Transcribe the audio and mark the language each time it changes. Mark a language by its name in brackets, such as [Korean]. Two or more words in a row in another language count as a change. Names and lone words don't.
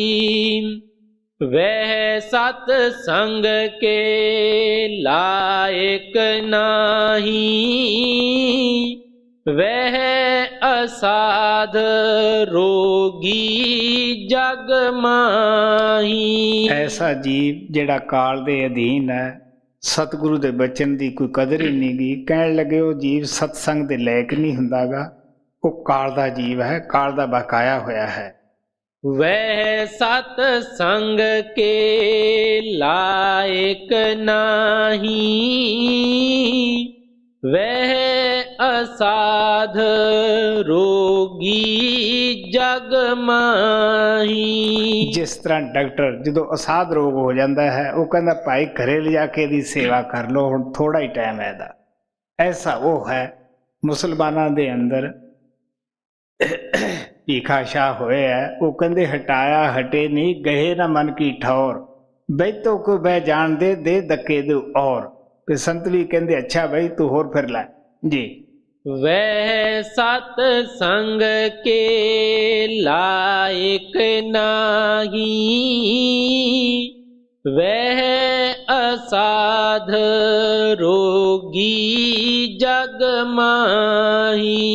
[Hindi] वह सत्संग के लायक नाही, वह असाध रोगी जग माही। ऐसा जीव [Punjabi] ਜਿਹੜਾ ਕਾਲ ਦੇ ਅਧੀਨ ਹੈ, ਸਤਿਗੁਰੂ ਦੇ ਬਚਨ ਦੀ ਕੋਈ ਕਦਰ ਹੀ ਨਹੀਂ ਗੀ। ਕਹਿਣ ਲੱਗੇ ਉਹ ਜੀਵ ਸਤਸੰਗ ਦੇ ਲਾਇਕ ਨਹੀਂ ਹੁੰਦਾਗਾ, ਉਹ ਕਾਲ ਦਾ ਜੀਵ ਹੈ, ਕਾਲ ਦਾ ਬਕਾਇਆ ਹੋਇਆ ਹੈ। [Hindi] वह सत्संग के लायक नाही, वह असाध रोगी जग माही। [Punjabi] ਜਿਸ ਤਰ੍ਹਾਂ ਡਾਕਟਰ ਜਦੋਂ ਅਸਾਧ ਰੋਗ ਹੋ ਜਾਂਦਾ ਹੈ, ਉਹ ਕਹਿੰਦਾ ਭਾਈ ਘਰੇ ਲਿਜਾ ਕੇ ਇਹਦੀ ਸੇਵਾ ਕਰ ਲਓ, ਹੁਣ ਥੋੜਾ ਹੀ ਟਾਈਮ ਹੈ ਇਹਦਾ। ਐਸਾ ਉਹ ਹੈ ਮੁਸਲਮਾਨਾਂ ਦੇ ਅੰਦਰ ਭੀਖਾ ਸ਼ਾਹ ਹੋਏ ਹੈ। ਉਹ ਕਹਿੰਦੇ ਹਟਾਇਆ ਹਟੇ ਨਹੀਂ, ਗਏ ਨਾ ਮਨ ਕੀ ਠੌਰ, ਬੈਤੋ ਕੋ ਬਹਿ ਜਾਣ ਦੇ ਧੱਕੇ ਦੇ ਔਰ। ਤੇ ਸੰਤ ਵੀ ਕਹਿੰਦੇ ਅੱਛਾ ਬਈ ਤੂੰ ਹੋਰ ਫਿਰ ਲੈ ਜੀ। [Hindi] वह सत्संग के लायक नाही, वह असाध रोगी जग माही।